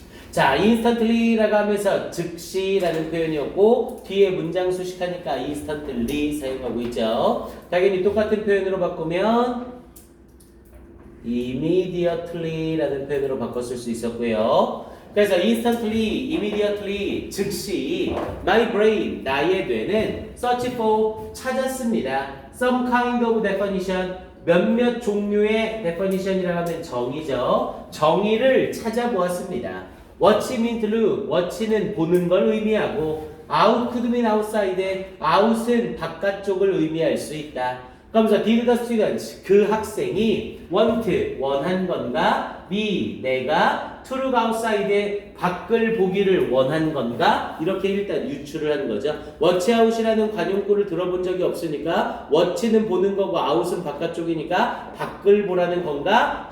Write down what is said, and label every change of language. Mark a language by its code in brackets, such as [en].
[ko] 자, instantly라고 하면서 즉시라는 표현이었고 뒤에 문장 수식하니까 instantly 사용하고 있죠. 당연히 똑같은 표현으로 바꾸면 immediately라는 표현으로 바꿨을 수 있었고요. 그래서 instantly, immediately, 즉시 my brain, 나의 뇌는 [en] search for, [ko] 찾았습니다. some kind of definition, 몇몇 종류의 definition이라고 하면 정의죠. 정의를 찾아보았습니다. [en] Watch means look. [ko] Watch는 보는 걸 의미하고 [en] out could mean outside. [ko] out은 바깥쪽을 의미할 수 있다. 그러면서 [en] did the student [ko] 그 학생이 want 원한 건가? be 내가 [en] to look outside [ko] 밖을 보기를 원한 건가? 이렇게 일단 유추를 하는 거죠. watch out이라는 관용구를 들어본 적이 없으니까 watch는 보는 거고 out은 바깥쪽이니까 밖을 보라는 건가?